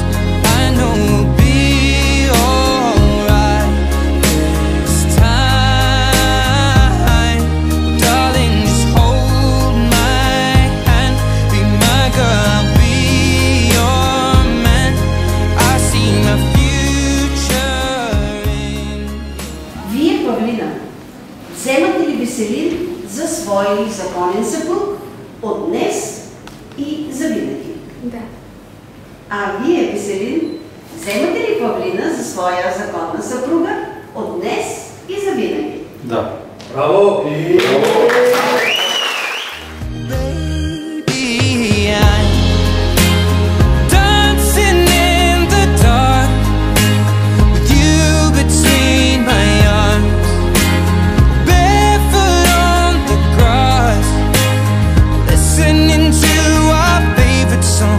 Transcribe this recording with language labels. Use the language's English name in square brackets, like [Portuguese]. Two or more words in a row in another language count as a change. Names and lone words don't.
[English] I know we'll be alright this time. Darling, just hold my hand, be my girl, I'll be your man. I see my future in. [Bulgarian] Вие, Павлина, вземате ли Веселин за свой законен съпруг от днес и завинаги? Да. А вие, Веселин, вземате ли Павлина за своя законна съпруга от днес и завинаги? Да. Браво! [English] Baby, I'm dancing in the dark with you between my arms, barefoot on the grass, listening to our favorite song.